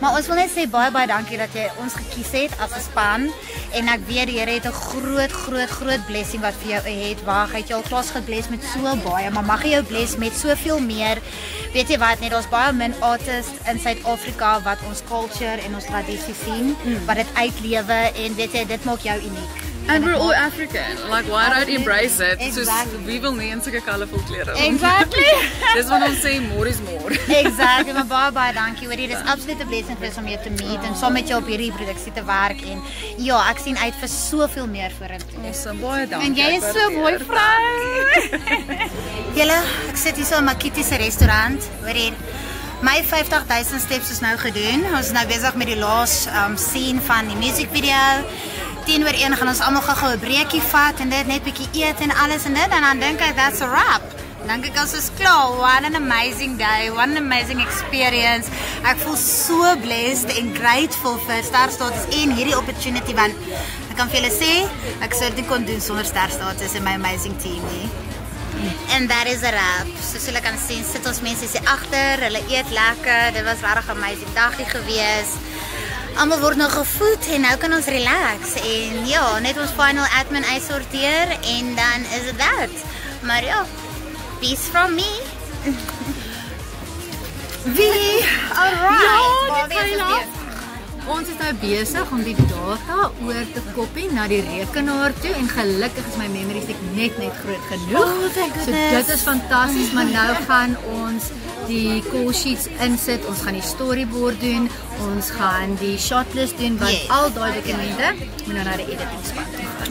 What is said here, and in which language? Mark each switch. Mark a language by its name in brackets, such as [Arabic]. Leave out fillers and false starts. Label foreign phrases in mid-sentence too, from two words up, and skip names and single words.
[Afrikaans] Maar ons wil net sê baie dankie dat jy ons gekies het as 'n span en ek weet die Here het 'n groot blessing wat vir jou het. Waar hy het jou al klas gebless met so baie, maar mag hy jou bless met soveel meer. Weet jy wat, net ons baie min artists in Suid-Afrika wat ons culture en ons tradisie sien, wat dit uitlewe en weet jy, dit maak jou uniek. [English] And we're all African. Like, why not embrace it? Exactly. So we will [Afrikaans] nie in sulke colorful klere. Exactly. Dis wat ons sê, [English] more is more. [Afrikaans] Exactly, maar baie dankie. Hoorie, dis [English] absolute blessing [Afrikaans] vir ons om jou te meet en saam met jou op hierdie produksie te werk en ja, ek sien uit vir soveel meer vorentoe. Awesome, baie dankie. En jy is so mooi vrou. Julle, ek sit hier so in Makiti se restaurant. Hoor hier. My 50,000 steps is nou gedoen. Ons is nou besig met die laaste scene van die musiekvideo. 10:01 gaan ons almal gou 'n breekie vat en dit net bietjie eet en alles en dit en dan dink ek [English] that's a wrap. [Afrikaans] Dan dink ek ons is klaar. [English] What an amazing day. What an amazing experience. [Afrikaans] Ek voel so blessed en grateful vir Star Status en hierdie opportunity want ek kan vir julle sê ek sou dit kon doen sonder Star Status en my amazing team nie. [English] And that is a wrap. [Afrikaans] Soos julle kan sien, sit ons mense hier agter, hulle eet lekker. Dit was regtig 'n amazing dagie gewees. Almal word nou gevoed en nou kan ons relax en ja, net ons [English] final admin [Afrikaans] uitsorteer en dan is dit dat. Maar ja, [English] peace from me. [Afrikaans] Wie? Alright. Ja, ons is nou besig om die data oor te kopie na die rekenaar toe en gelukkig is my [English] memory stick [Afrikaans] net groot genoeg. So dit is fantasties, maar nou gaan ons die [English] call sheets [Afrikaans] insit, ons gaan die storyboard doen, ons gaan die shotlist doen, want al daai dokumente moet nou na die editing span toe gaan.